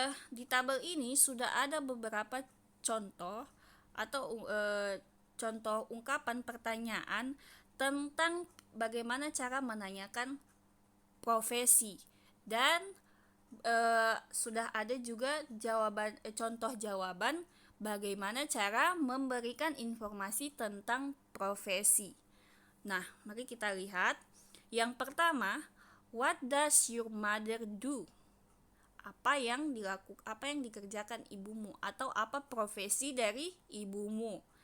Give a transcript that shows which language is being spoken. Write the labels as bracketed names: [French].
[Indonesian] Di tabel ini sudah ada beberapa contoh atau contoh ungkapan pertanyaan tentang bagaimana cara menanyakan profesi dan sudah ada juga contoh jawaban bagaimana cara memberikan informasi tentang profesi. Nah, mari kita lihat. Yang pertama, [English] what does your mother do? [Indonesian] Apa yang dikerjakan ibumu atau apa profesi dari ibumu.